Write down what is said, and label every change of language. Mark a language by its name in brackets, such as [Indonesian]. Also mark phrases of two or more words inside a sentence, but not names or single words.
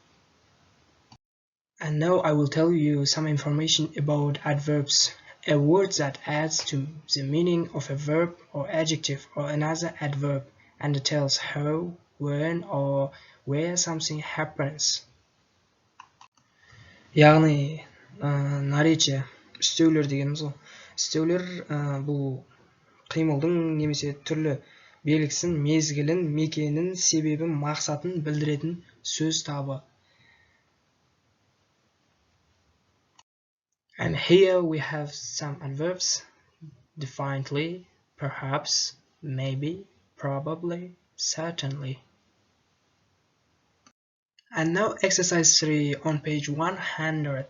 [English] And now I will tell you some information about adverbs, a word that adds to the meaning of a verb or adjective or another adverb and tells how, when or where something happens. [Kazakh] Яғни наречие, үстеулер дегеніміз ғой. Үстеулер бұл қимылдың немесе түрлі белгісін, мезгілін, мекенін, себебін, мақсатын білдіретін сөз табы. [English] And here we have some adverbs: definitely, perhaps, maybe, probably, certainly. And now exercise 3 on page 100.